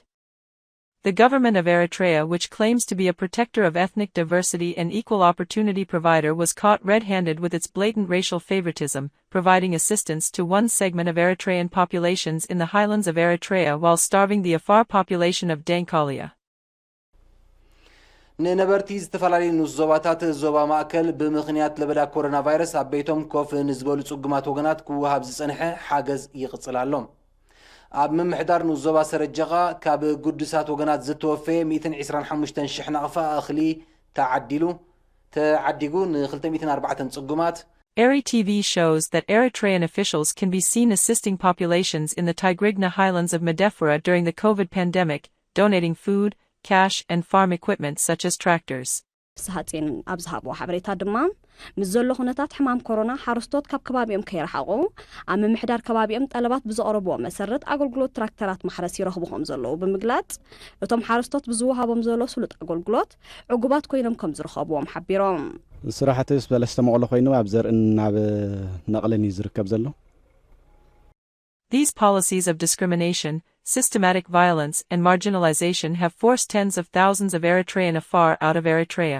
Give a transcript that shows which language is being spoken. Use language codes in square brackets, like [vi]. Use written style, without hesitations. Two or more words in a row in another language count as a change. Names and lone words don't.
[en] The government of Eritrea, which claims to be a protector of ethnic diversity and equal opportunity provider, was caught red-handed with its blatant racial favoritism, providing assistance to one segment of Eritrean populations in the highlands of Eritrea while starving the Afar population of Dankalia. [ti] ንነበርቲ ዝተፈላለዩ ንዞባታት ዞባ ማእከል ብምኽንያት ለበዳ ኮሮና ቫይረስ ኣብ ቤቶም ኮፍ ንዝበሉ ጽጉማት ወገናት ክወሃብ ዝጸንሐ ሓገዝ ይቕጽል ኣሎ። ኣብ ምምሕዳር ንዞባ ሰረጀኻ ካብ ጉዱሳት ወገናት ዝተወፈ 125,000 ነቕፋ እኽሊ ተዓዲጉ ን204 ጽጉማት [en] Eri TV shows that Eritrean officials can be seen assisting populations in the Tigrinya highlands of Madefura during the COVID pandemic, donating food, cash, and farm equipment such as tractors. [ti] ሰሃጽን ኣብዝሃቦ ሓበሬታ ድማ ምስ ዘሎ ኩነታት ሕማም ኮሮና ሓረስቶት ካብ ከባቢኦም ከይረሓቑ ኣብ ምምሕዳር ከባቢኦም ጠለባት ብዘቕርብዎ መሰረት ኣገልግሎት ትራክተራት ማሕረስ ይረኽቡ ከም ዘለዉ ብምግላጽ እቶም ሓረስቶት ብዝወሃቦም ዘሎ ስሉጥ ኣገልግሎት ዕጉባት ኮይኖም ከም ዝረኸብዎም ሓቢሮም ስራሕቲ በለስተ መቕለ ኮይኑ ኣብ ዘርእን ናብ ነቕልን ይዝርከብ ዘሎ [en] These policies of discrimination, systematic violence, and marginalization have forced tens of thousands of Eritrean Afar out of Eritrea.